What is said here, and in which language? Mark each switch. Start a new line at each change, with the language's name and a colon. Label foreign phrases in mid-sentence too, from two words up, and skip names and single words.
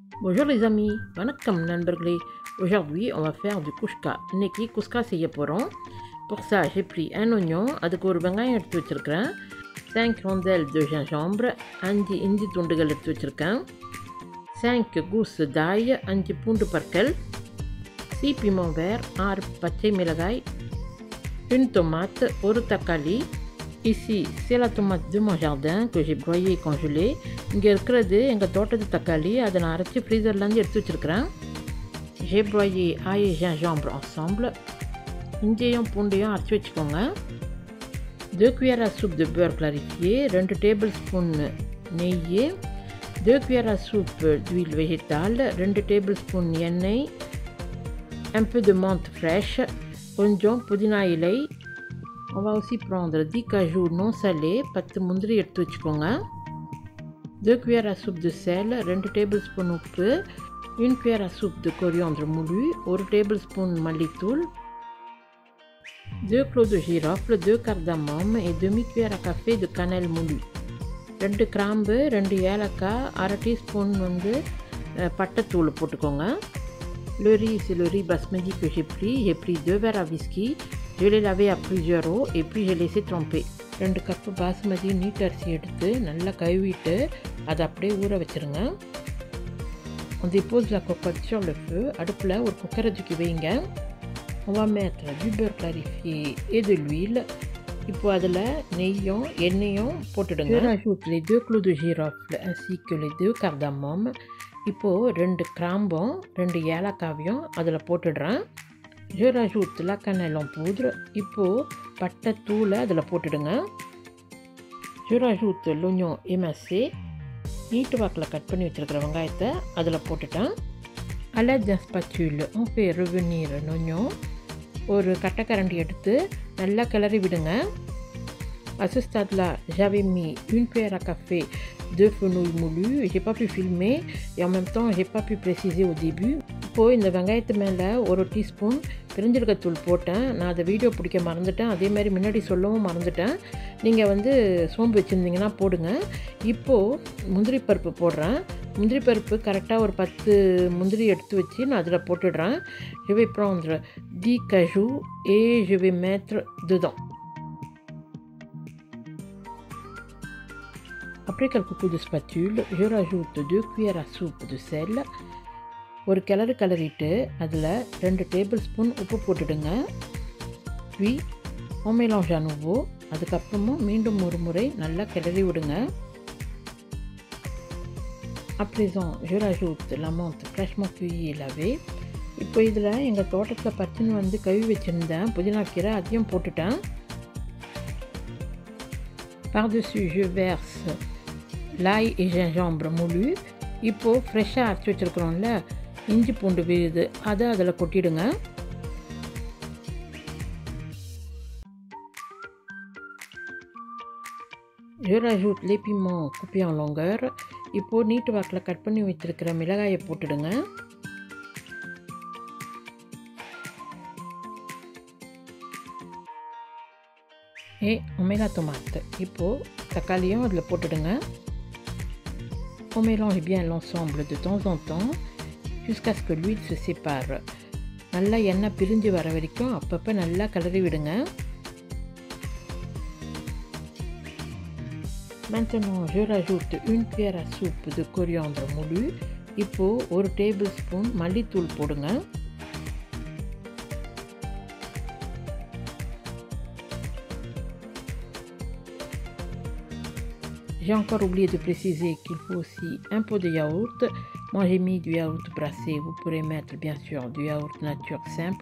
French: Bonjour les amis,
Tamil: வணக்கம் நண்பர்களே.
French: Aujourd'hui on va faire du kushka.
Tamil: இன்னைக்கு குஸ்கா செய்ய போகிறோம்.
French: Pour ça j'ai pris un oignon,
Tamil: அதுக்கு ஒரு வெங்காயம் எடுத்து வச்சுருக்கிறேன். 5
French: rondelles de gingembre,
Tamil: 5 இஞ்சி துண்டுகள் எடுத்து வச்சுருக்கேன்.
French: 5 gousses d'ail, 5
Tamil: பூண்டு பற்கள்,
French: 6 piments verts, 6
Tamil: பச்சை மிளகாய்,
French: une tomate,
Tamil: ஒரு தக்காளி.
French: Ici, c'est la tomate de mon jardin que j'ai broyée et congelée.
Tamil: இங்கே இருக்கிறது எங்கள் தோட்டத்து தக்காளி, அதை நான் அரைச்சி ஃப்ரீசர்லேருந்து எடுத்து வச்சுருக்கிறேன்.
French: J'ai broyé ail et gingembre ensemble.
Tamil: இஞ்சியும் பூண்டையும் அரைச்சி வச்சுக்கோங்க.
French: 2 cuillères à soupe de beurre clarifié, 2
Tamil: tablespoons நெய்,
French: 2 cuillères à soupe d'huile végétale, 2
Tamil: tablespoons எண்ணெய்,
French: un peu de menthe fraîche,
Tamil: கொஞ்சம் புதினா இலை.
French: On va aussi prendre 10 cajous non salés, 10
Tamil: முந்திரி எடுத்து வச்சுக்கோங்க.
French: 2 cuillères à soupe de sel, 2
Tamil: tablespoons உப்பு,
French: 1 cuillère à soupe de coriandre moulu, 1
Tamil: tablespoon மல்லித்தூள்,
French: 2 cloves de girofle, 2 cardamome et demi cuillère à café de cannelle moulu.
Tamil: 2 கிராம்பு, 2 ஏலக்காய், அரை டீஸ்பூன் பட்டைத்தூள் போட்டுக்கோங்க.
French: Le riz, c'est le riz basmati que j'ai pris 2 verres à whisky. Je l'ai lavé à plusieurs eaux et puis j'ai laissé tremper.
Tamil: 2 கப் பாஸ்மதி நீட் அரிசி எடுத்து நல்லா கழுவிட்டு அதை அப்படியே ஊற வச்சுருங்க.
French: On dépose la cocotte sur le feu.
Tamil: அடுப்பில் ஒரு குக்கரை தூக்கி வைங்க.
French: On va mettre du beurre clarifié et de l'huile.
Tamil: இப்போ அதில் நெய்யும் எண்ணெயும் போட்டுடுங்க.
French: Je rajoute les 2 clous de girofle ainsi que les 2 cardamome.
Tamil: இப்போது 2 கிராம்பும் 2 ஏலக்காவையும் அதில் போட்டுடுறேன்.
French: Je rajoute la cannelle en poudre.
Tamil: இப்போது பட்டை தூளை அதில் போட்டுடுங்க.
French: Je rajoute l'oignon émincé.
Tamil: நீட்டு வாக்கில் கட் பண்ணி வச்சுருக்கிற வெங்காயத்தை அதில் போட்டுட்டேன்.
French: À l'aide d'un spatule, on fait revenir l'oignon.
Tamil: ஒரு கட்டைக்கரண்டி எடுத்து நல்லா கிளறி விடுங்க.
French: À ce stade-là, j'avais mis 1 cuillère à café de fenouil moulu. J'ai pas pu filmer et en même temps, j'ai pas pu préciser au début.
Tamil: இப்போது இந்த வெங்காயத்து மேலே 1 டீஸ்பூன் பெருஞ்சீரகத்தூள் போட்டேன். நான் அதை வீடியோ பிடிக்க மறந்துட்டேன். அதே மாதிரி முன்னாடி சொல்லவும் மறந்துட்டேன். நீங்கள் சோம்பு வச்சுருந்தீங்கன்னா போடுங்க. இப்போது முந்திரி பருப்பு போடுறேன். முந்திரி பருப்பு கரெக்டாக ஒரு 10 முந்திரி எடுத்து வச்சு நான் அதில் போட்டுடுறேன்.
French: Je vais prendre 10 cajous et je vais mettre dedans. Après quelques coups de spatule, je rajoute 2 cuillères à soupe de sel.
Tamil: ஒரு கிளறிட்டு அதில் 2
English: table spoon
Tamil: உப்பு போட்டுடுங்க.
French: puis on mélange à nouveau.
Tamil: அதுக்கப்புறமும் மீண்டும் ஒரு முறை நல்லா கிளறி விடுங்க.
French: À présent, je rajoute la menthe fraîchement cueillie et lavée.
Tamil: இப்போ இதில் எங்கள் தோட்டத்தில் பச்சைன்னு கழுவி வச்சுருந்தேன் புதினா கீரை, அதையும் போட்டுட்டேன்.
French: Par-dessus, je verse l'ail et gingembre moulu.
Tamil: இப்போது ஃப்ரெஷ்ஷாக அரைச்சி வச்சுருக்குறோம்ல இஞ்சி பூண்டு விழுது, அதை அதில் கொட்டிடுங்க.
French: Je rajoute les piments coupés en longueur.
Tamil: இப்போது நீட்டு வாக்கில் கட் பண்ணி வச்சுருக்கிற மிளகாயை போட்டுடுங்க.
French: Et on met la tomate.
Tamil: இப்போது தக்காளியும் அதில் போட்டுடுங்க.
French: On mélange bien l'ensemble de temps en temps jusqu'à ce que l'huile se sépare.
Tamil: நல்லா எண்ணெய் பிரிஞ்சு வர வரைக்கும் அப்பப்போ நல்லா கிளறி விடுங்க.
French: Maintenant, je rajoute 1 cuillère à soupe de coriandre moulu.
Tamil: இப்போது 1
English: table spoon
Tamil: மல்லித்தூள் போடுங்க.
French: J'ai encore oublié de préciser qu'il faut aussi un pot de yaourt. Moi j'ai mis du yaourt brassé, vous pourrez mettre bien sûr du yaourt nature simple.